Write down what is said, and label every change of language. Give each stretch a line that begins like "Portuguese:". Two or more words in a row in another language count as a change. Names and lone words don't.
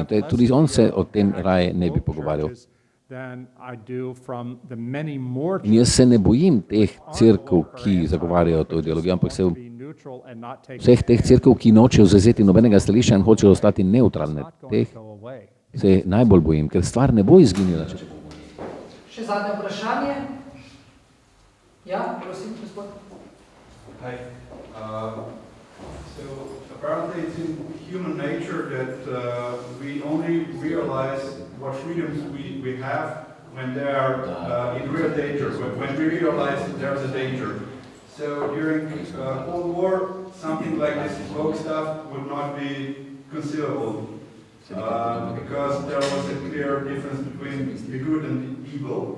Slovenian: Tudi on se o tem raje ne bi pogovarjal. In jaz se ne bojim teh cerkev, ki zagovarjajo to ideologijo, ampak vseh teh cerkev, ki nočejo zavzeti nobenega stališča in hočejo ostati nevtralne. Teh se najbolj bojim, ker stvar ne bo izginila. Še zadnje vprašanje. Ja, prosim, gospod.
English: Hi. So apparently it's in human nature that we only realize what freedoms we have when they are in real danger, when we realize there's a danger. So during Cold War, something like this woke stuff would not be conceivable because there was a clear difference between the good and the evil.